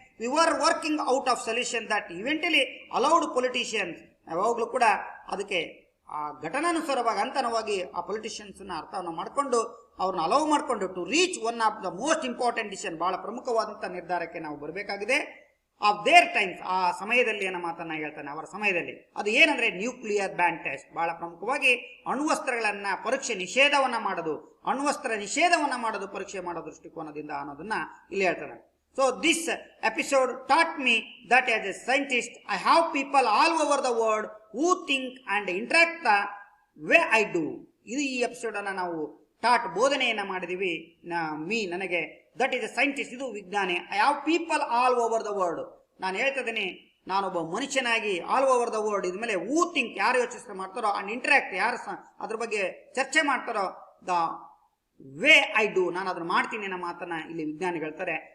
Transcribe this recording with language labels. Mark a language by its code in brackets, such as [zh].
[en] we were working out of solution that eventually allowed politicians, [kn] ಯಾವಾಗಲೂ ಕೂಡ ಅದಕ್ಕೆ ಆ ಘಟನಾನುಸಾರವಾಗಿ ಹಂತನವಾಗಿ ಆ ಪೊಲಿಟಿಷಿಯನ್ಸ್ ನ ಅರ್ಥವನ್ನು ಮಾಡಿಕೊಂಡು ಅವ್ರನ್ನ ಅಲೌ ಮಾಡಿಕೊಂಡು [en] to reach one of the most important decision, [kn] ಬಹಳ ಪ್ರಮುಖವಾದಂತಹ ನಿರ್ಧಾರಕ್ಕೆ ನಾವು ಬರಬೇಕಾಗಿದೆ. [en] of their times, [kn] ಆ ಸಮಯದಲ್ಲಿ ಅನ್ನೋ ಮಾತನ್ನ ಹೇಳ್ತಾನೆ, ಅವರ ಸಮಯದಲ್ಲಿ. ಅದು ಏನಂದ್ರೆ ನ್ಯೂಕ್ಲಿಯರ್ ಬ್ಯಾನ್ ಟೆಸ್ಟ್, ಬಹಳ ಪ್ರಮುಖವಾಗಿ ಅಣ್ವಸ್ತ್ರಗಳನ್ನ ಪರೀಕ್ಷೆ ನಿಷೇಧವನ್ನ ಮಾಡೋದು, ಅಣ್ವಸ್ತ್ರ ನಿಷೇಧವನ್ನ ಮಾಡೋದು ಪರೀಕ್ಷೆ ಮಾಡೋ ದೃಷ್ಟಿಕೋನದಿಂದ ಅನ್ನೋದನ್ನ ಇಲ್ಲಿ ಹೇಳ್ತಾನೆ. [en] So this episode taught me that as a scientist I have people all over the world who think and interact the way I do. [kn] ಇದು ಈ ಎಪಿಸೋಡ್ ಅನ್ನ ನಾವು ಬೋಧನೆಯನ್ನ ಮಾಡಿದೀವಿ. ನನಗೆ [en] that is a scientist, [kn] ಇದು ವಿಜ್ಞಾನಿ. [en] I have people all over the world, [kn] ನಾನು ಹೇಳ್ತಾ ಇದ್ದೀನಿ, ನಾನೊಬ್ಬ ಮನುಷ್ಯನಾಗಿ ಆಲ್ ಓವರ್ ದ ವರ್ಲ್ಡ್, ಇದ್ಮೇಲೆ ಹೂ ಥಿಂಕ್, ಯಾರು ಯೋಚಿಸ್ತಾ ಮಾಡ್ತಾರೋ, ಅಂಡ್ ಇಂಟರಾಕ್ಟ್, ಯಾರು ಅದ್ರ ಬಗ್ಗೆ ಚರ್ಚೆ ಮಾಡ್ತಾರೋ, [en] the way I do, [kn] ನಾನು ಅದನ್ನ ಮಾಡ್ತೀನಿ ಅನ್ನೋ ಮಾತನ್ನ ಇಲ್ಲಿ ವಿಜ್ಞಾನಿ ಹೇಳ್ತಾರೆ.